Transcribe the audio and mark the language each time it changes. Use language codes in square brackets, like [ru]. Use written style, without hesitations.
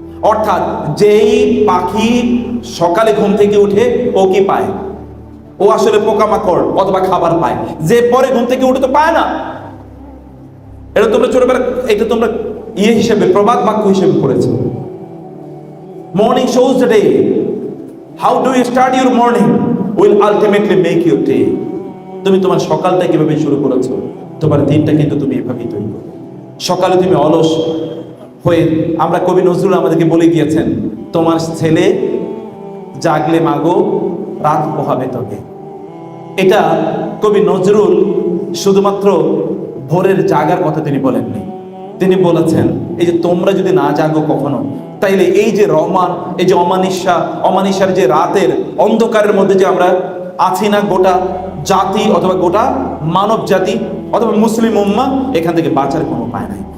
[bn] অর্থাৎ যেই পাখি সকালে ঘুম থেকে উঠে ও কি পায়? ও আসলে পোকামাকড় অথবা খাবার পায়। যে পরে ঘুম থেকে উঠে তো পায় না। এটা তোমরা ছোটবেলা, এটা তোমরা হিসেবে প্রবাদ বাক্য হিসেবে পড়েছো। [en] Morning shows the day. How do you start your morning will ultimately make your day. [bn] তুমি তোমার সকালটা কিভাবে শুরু করেছো, তোমার দিনটা কিন্তু তুমি এভাবেই তৈরি করো। সকালে তুমি অলস হয়ে, আমরা কবি নজরুল আমাদেরকে বলে গিয়েছেন, তোমার ছেলে জাগলে মাগো রাত পোহাবে তোকে। এটা কবি নজরুল শুধুমাত্র ভোরের জাগার কথা তিনি বলেননি, তিনি বলেছেন এই যে তোমরা যদি না জাগো কখনো, তাইলে এই যে এই যে অমানিসার যে রাতের অন্ধকারের মধ্যে যে আমরা আছি না, গোটা জাতি অথবা গোটা মানব জাতি অথবা মুসলিম উম্মাহ, এখান থেকে বাঁচার কোনো উপায় নাই।